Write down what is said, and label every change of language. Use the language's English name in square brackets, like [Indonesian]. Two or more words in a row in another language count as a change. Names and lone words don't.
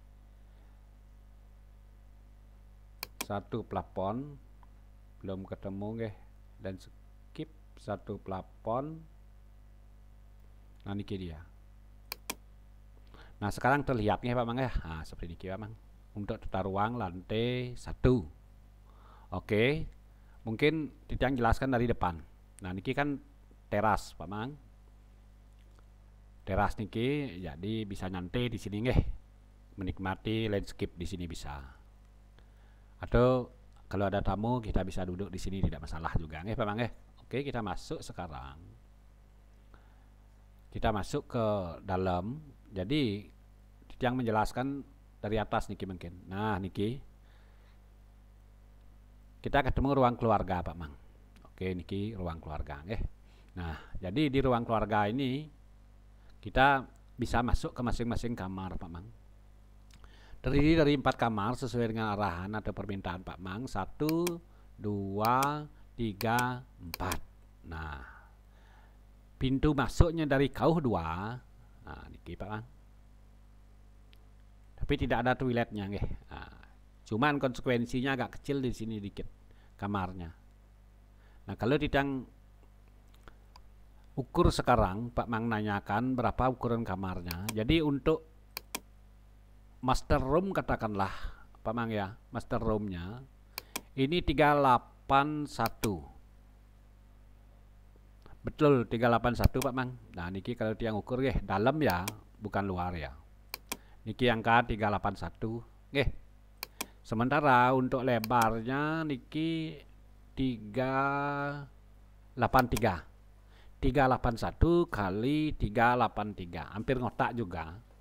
[Indonesian] 1 plafon belum ketemu nggih, dan skip 1 plafon. Nah, niki dia. Nah, sekarang terlihat nggih, Pamang ya. Nah, seperti niki, Pamang. Untuk tata ruang lantai 1. Oke, mungkin Titiang jelaskan dari depan. Nah, niki kan teras, Pamang. Teras niki, jadi bisa nyantai di sini nggih. Menikmati landscape di sini bisa. Atau kalau ada tamu kita bisa duduk di sini, tidak masalah juga nggih, Pamang nggih. Oke, kita masuk sekarang. Kita masuk ke dalam. Jadi Titiang menjelaskan dari atas niki mungkin. Nah, niki kita ketemu ruang keluarga, Pak Mang. Oke, niki ruang keluarga nggih. Nah, jadi di ruang keluarga ini kita bisa masuk ke masing-masing kamar, Pak Mang. Terdiri dari 4 kamar sesuai dengan arahan atau permintaan Pak Mang. 1, 2, 3, 4. Nah, pintu masuknya dari kauh 2. Nah, niki, Pak Mang. Tapi tidak ada toiletnya nggih. Nah, cuman konsekuensinya agak kecil di sini dikit kamarnya. Nah, kalau Titiang ukur sekarang, Pak Mang nanyakan berapa ukuran kamarnya. Jadi untuk [English] master room [Indonesian] katakanlah, Pak Mang ya, master roomnya ini 381. Betul, 381, Pak Mang. Nah, niki kalau Titiang ukur nggih, dalam ya, bukan luar ya. Niki angka 381 nggih. Sementara untuk lebarnya niki 383. 381 kali 383, hampir ngotak juga.